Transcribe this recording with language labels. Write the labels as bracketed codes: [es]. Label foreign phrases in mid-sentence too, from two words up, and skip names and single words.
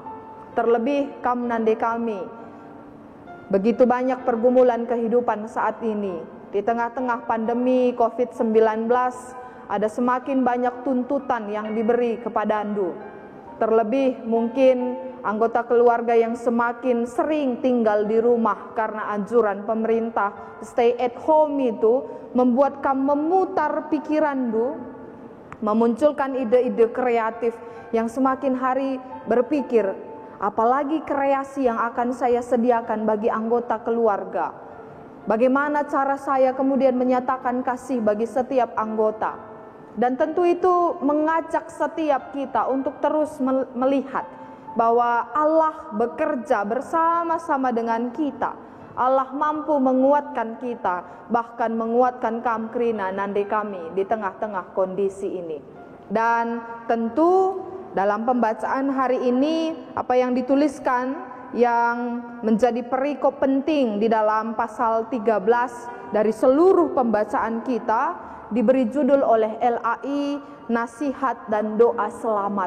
[id] Terlebih kamnande kami, begitu banyak pergumulan kehidupan saat ini. Di tengah-tengah pandemi COVID-19 ada semakin banyak tuntutan yang diberi kepada Andu. Terlebih mungkin anggota keluarga yang semakin sering tinggal di rumah karena anjuran pemerintah [en] stay at home [id] itu membuat kamu memutar pikiran memunculkan ide-ide kreatif yang semakin hari berpikir, apalagi kreasi yang akan saya sediakan bagi anggota keluarga. Bagaimana cara saya kemudian menyatakan kasih bagi setiap anggota. Dan tentu itu mengajak setiap kita untuk terus melihat bahwa Allah bekerja bersama-sama dengan kita. Allah mampu menguatkan kita, bahkan menguatkan [btx] Kamkrina Nande [id] kami di tengah-tengah kondisi ini. Dan tentu dalam pembacaan hari ini, apa yang dituliskan yang menjadi perikop penting di dalam pasal 13 dari seluruh pembacaan kita diberi judul oleh LAI Nasihat dan Doa Selamat.